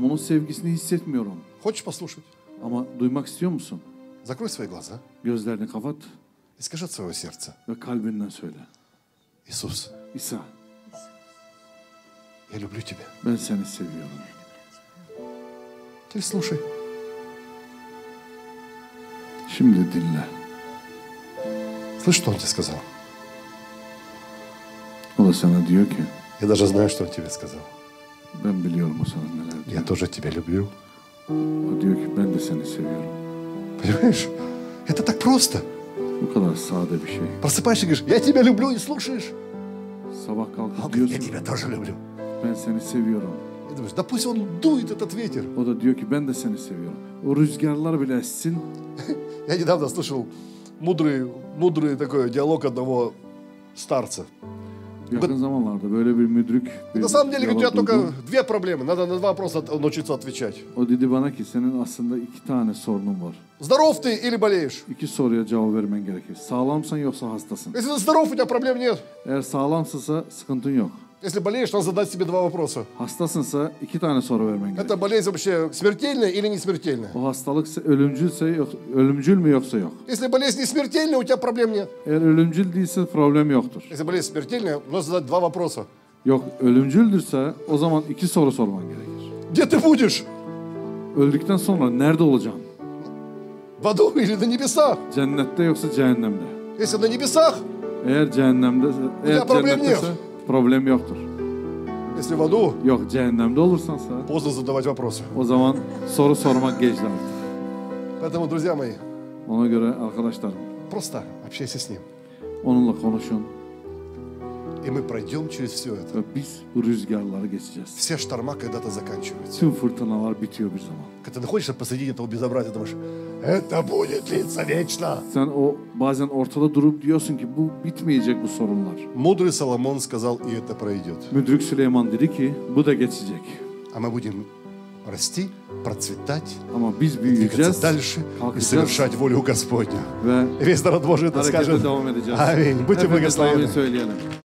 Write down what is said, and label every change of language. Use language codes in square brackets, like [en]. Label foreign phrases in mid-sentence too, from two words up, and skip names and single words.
[tr] Onun sevgisini hissetmiyorum. [ru] Хочешь послушать? [tr] Ama duymak istiyor musun? [ru] Закрой свои глаза [tr] Gözlerini kapat [ru] и скажи от своего сердца. [tr] ve kalbinden söyle. [ru] Иисус, [tr] İsa [ru] я люблю Тебя. [tr] ben seni seviyorum. [ru] Теперь слушай. [tr] Şimdi dinle. [ru] Слышь, что Он тебе сказал? [tr] O da sana diyor ki [ru] Я даже знаю, что Он тебе сказал. [tr] ben biliyorum o sana neler diyor. [ru] Я тоже тебя люблю. [tr] O diyor ki ben de seni seviyorum. [ru] Понимаешь? Это так просто. [tr] Bu kadar sade bir şey. [ru] Просыпаешься и говоришь, я тебя люблю, и слушаешь. [tr] Sabah [ru] Он [tr] kalkıp [ru] говорит, я [tr] diyorsun [ru] тебя тоже люблю. [tr] ben seni seviyorum. [ru] И думаешь, да пусть он дует, этот ветер. [tr] O da diyor ki ben de seni seviyorum. O rüzgarlar bile essin. [ru] Я недавно слышал мудрый такой диалог одного старца. [tr] Yakın zamanlarda böyle bir müdrik bir [ru] На самом деле, у тебя [tr] diyalog [ru] только [tr] duydum. [ru] две проблемы. Надо на два вопроса научиться отвечать. [tr] O dedi bana ki senin aslında iki tane sorunun var. [ru] Здоров ты или болеешь? [tr] İki soruya cevap vermen gerekir. Sağlamsan yoksa hastasın. [ru] Если ты здоров, у тебя проблем нет. [tr] Eğer sağlamsınsa sıkıntın yok. [ru] Если болеешь, надо задать себе два вопроса. [tr] Hastasınsa iki tane soru vermen gerekir. [ru] Эта болезнь вообще смертельная или не смертельная? [tr] O hastalık ölümcül mü yoksa yok. [ru] Если болезнь не смертельная, у тебя проблем нет. [tr] Eğer ölümcül değilse problem yoktur. [ru] Если болезнь смертельная, нужно задать два вопроса. [tr] Yok ölümcüldürse o zaman iki soru sorman gerekir. [ru] Где ты будешь? [tr] Öldükten sonra nerede olacaksın? [ru] В аду или на небесах? [tr] Cennette yoksa cehennemde. [ru] Если на небесах, [tr] Eğer cehennemde, eğer problem cennetteyse yok. problem yoktur. [ru] если в аду, [tr] Yok cehennemde olursansa [ru] поздно задавать вопросы. [tr] o zaman soru sormak geçti artık. [ru] Поэтому, друзья мои, [tr] Ona göre arkadaşlarım [ru] просто общайся с Ним. [tr] onunla konuşun [ru] И мы пройдем через все это. [tr] ve biz bu rüzgarları geçeceğiz. [ru] Все шторма когда-то заканчиваются. [tr] Tüm fırtınalar bitiyor bir zaman. [ru] Когда ты находишься посреди этого безобразия, думаешь, это будет длиться вечно. [tr] Sen o bazen ortada durup diyorsun ki bu bitmeyecek bu sorunlar. [ru] Мудрый Соломон сказал, и это пройдет. [tr] Müdrik Süleyman dedi ki bu da geçecek. [ru] А мы будем расти, процветать, [tr] Ama biz [ru] двигаться [tr] büyüyeceğiz, [ru] дальше и [tr] kalkacağız [ru] совершать волю Господню. [tr] ve [ru] И весь народ Божий это [tr] harekete [ru] скажет. [tr] devam edeceğiz. [ru] Аминь. Будьте [tr] Hepimiz amin [ru] благословенны. [tr] söyleyelim.